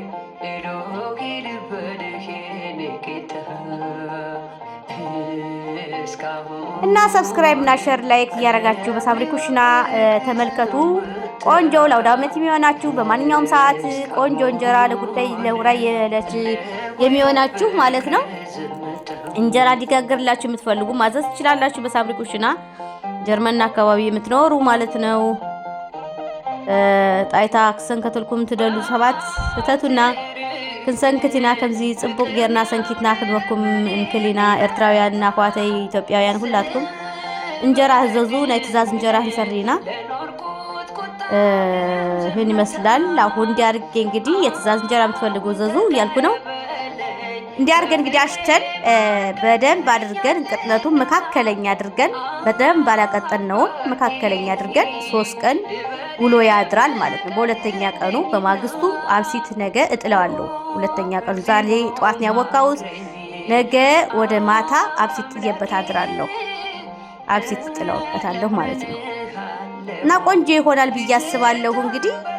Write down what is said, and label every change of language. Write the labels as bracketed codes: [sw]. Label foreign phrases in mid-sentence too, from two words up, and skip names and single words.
[am] እና ሰብስክራይብ እና ሼር ላይክ እያደረጋችሁ በሳምሪ ኩሽና ተመልከቱ። ቆንጆ ለአውደ ዓመት የሚሆናችሁ በማንኛውም ሰዓት ቆንጆ እንጀራ ለጉዳይ ለውራይ የሚሆናችሁ ማለት ነው። እንጀራ እንዲጋገርላችሁ የምትፈልጉ ማዘዝ ትችላላችሁ። በሳምሪ ኩሽና ጀርመን አካባቢ የምትኖሩ ማለት ነው። [ti] ጣይታ ክሰንከተልኩም ትደሉ ሰባት እተቱና ክንሰንክቲና ከምዚ ጽቡቅ ጌርና ሰንኪትና ክንወኩም እንክሊና ኤርትራውያንና ኳተይ ኢትዮጵያውያን ሁላትኩም እንጀራ ህዘዙ ናይ ትእዛዝ እንጀራ እንሰሪና [am] ይህን ይመስላል። አሁን እንዲያርገ እንግዲህ የትእዛዝ እንጀራ የምትፈልጉ ዘዙ እያልኩ ነው። እንዲያርገን እንግዲህ አሽተን በደንብ አድርገን ቅጥነቱን መካከለኛ አድርገን በደንብ አላቀጠነውም መካከለኛ አድርገን 3 ቀን ውሎ ያድራል ማለት ነው። በሁለተኛ ቀኑ በማግስቱ አብሲት ነገ እጥለዋለሁ። ሁለተኛ ቀኑ ዛሬ ጧት ነው ያወቃሁት። ነገ ወደ ማታ አብሲት ጥየበት አድራለሁ። አብሲት ጥለውበታለሁ ማለት ነው። እና ቆንጆ ይሆናል ብዬ አስባለሁ። እንግዲህ